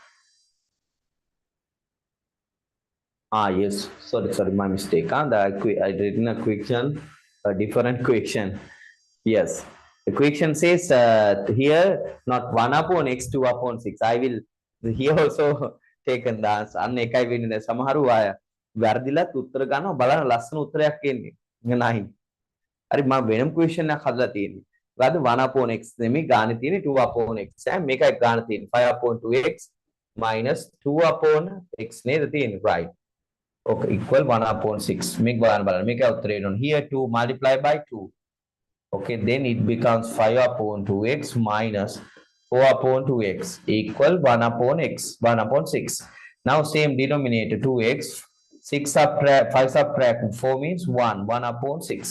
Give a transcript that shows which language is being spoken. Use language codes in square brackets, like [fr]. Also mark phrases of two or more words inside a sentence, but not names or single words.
[en] Yes. Sorry, my mistake. I written a question, a different question. Yes. The question says here not 1 upon x, 2 upon 6. I will here also taken the answer. [si] අන්න එකයි වෙන්නේ. සමහරු අය වැරදිලත් උත්තර ගන්නවා බලන්න ලස්සන උත්තරයක් එන්නේ. 9. හරි මම වෙනම question එකක් හදලා තියෙන්නේ. මොකද [en] 1 upon x [si] නෙමෙයි ගානේ තියෙන්නේ [en] 2 upon x. [si] මේකයි ගාන තියෙන්නේ [en] 5 upon 2x minus 2 upon x [si] නේද තියෙන්නේ. [en] Right. Okay, equal 1 upon 6. Make balance. Make out trade on here 2 multiply by 2. Okay, then it becomes 5 upon 2x minus 4 upon 2x equal 1 upon x, 1 upon 6. Now same denominator 2x, 6 subtract 5 subtract 4 means 1, 1 upon 6.